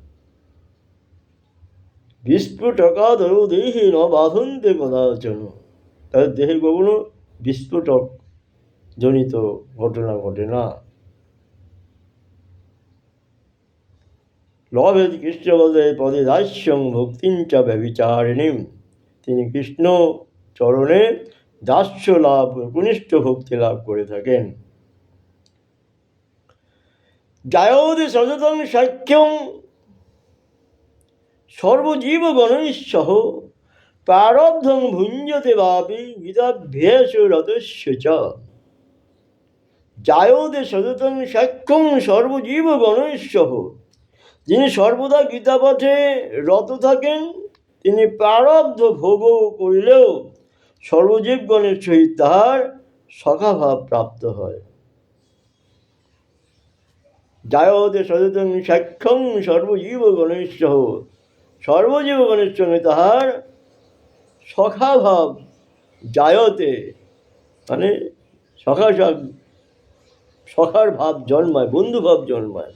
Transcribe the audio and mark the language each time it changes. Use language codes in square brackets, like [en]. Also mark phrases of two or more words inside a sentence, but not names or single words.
[sa] বিস্ফোটকাদয় দেহে ন বাধন্তে কদাচন, [bn] তাদের দেহে কখনো বিস্ফোটক জনিত ঘটনা ঘটে না। [sa] লভেত কৃষ্ণপদে পদে দাস্যং ভক্তিঞ্চ ব্যভিচারিণীম, [bn] তিনি কৃষ্ণ চরণে দাস্য লাভ, একনিষ্ঠ ভক্তি লাভ করে থাকেন। [sa] জায়োদে সততং সাখ্যং সর্বজীবগণৈঃসহ, প্রারব্ধং ভুঞ্জতে বাপি গীতাভ্যাসরতস্য চ। জায়োদে সততং সাখ্যং সর্বজীবগণৈঃসহ, [bn] যিনি সর্বদা গীতা পাঠে রত থাকেন তিনি প্রারব্ধ ভোগ করিলেও সর্বজীবগণের সহিত তাহার সখাভাব প্রাপ্ত হয়। [sa] জায়োদে সততং সাখ্যং সর্বজীবগণৈঃসহ, [bn] সর্বজীবগণের সঙ্গে তাহার সখাভাব জায়তে মানে সখার ভাব জন্মায়, বন্ধুভাব জন্মায়।